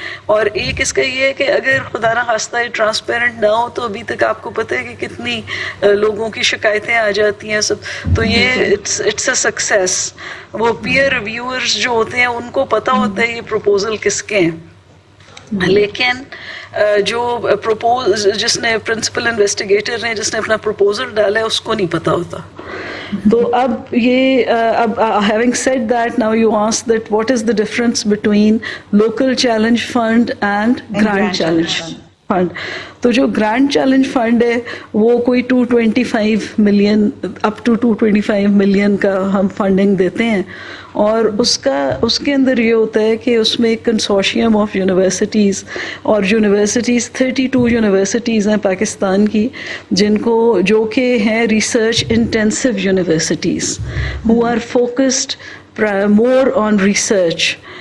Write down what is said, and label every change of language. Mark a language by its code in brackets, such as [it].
[ur] اور ایک اس کا یہ ہے کہ اگر خدا نہ خواستہ یہ ٹرانسپیرنٹ نہ ہو تو ابھی تک آپ کو پتہ ہے کہ کتنی لوگوں کی شکایتیں آ جاتی ہیں سب. تو یہ [en] It's a success. [ur] وہ پیئر ریویورز جو ہوتے ہیں ان کو پتہ ہوتا ہے یہ پروپوزل کس کے ہیں, لیکن جو جس نے پرنسپل انویسٹیگیٹر نے جس نے اپنا پروپوزل ڈالا ہے اس کو نہیں پتا ہوتا. تو اب یہ [en] having said that, now you ask that what is the difference between local challenge fund and grant challenge fund. [ur] تو جو گرانٹ چیلنج فنڈ ہے وہ کوئی 225 ملین اپ ٹو 225 ملین کا ہم فنڈنگ دیتے ہیں, اور اس کے اندر یہ ہوتا ہے کہ اس میں ایک کنسورشیم آف یونیورسٹیز, اور یونیورسٹیز 32 یونیورسٹیز ہیں پاکستان کی جو کہ ہیں research intensive universities [en] who are focused more on research.